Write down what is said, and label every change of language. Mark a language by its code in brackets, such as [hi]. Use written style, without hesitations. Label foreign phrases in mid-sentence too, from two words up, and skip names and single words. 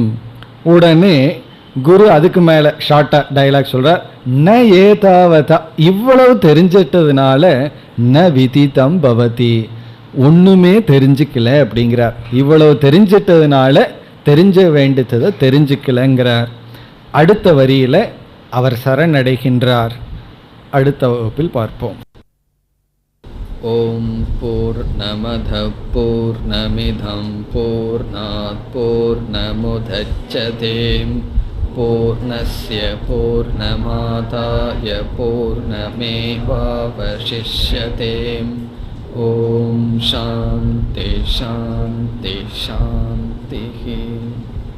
[ta] உடனே குரு அதுக்கு மேலே ஷார்ட்டாக டைலாக் சொல்கிறார், ந ஏதாவதா, இவ்வளவு தெரிஞ்சிட்டதுனால [sa] न विदितं भवति, [ta] ஒன்றுமே தெரிஞ்சுக்கல அப்படிங்கிறார். இவ்வளவு தெரிஞ்சிட்டதுனால தெரிஞ்ச வேண்டியதை தெரிஞ்சுக்கலங்கிறார். அடுத்த வரியில் அவர் சரணடைகின்றார். அடுத்த வகுப்பில் பார்ப்போம். [sa] ॐ पूर्णमद पूर्णमिदं पूर्णात् पूर्णमुदच्यते पूर्णस्य पूर्णमादाय पूर्णमेवावशिष्यते. ॐ शान्ति शान्ति शान्ति.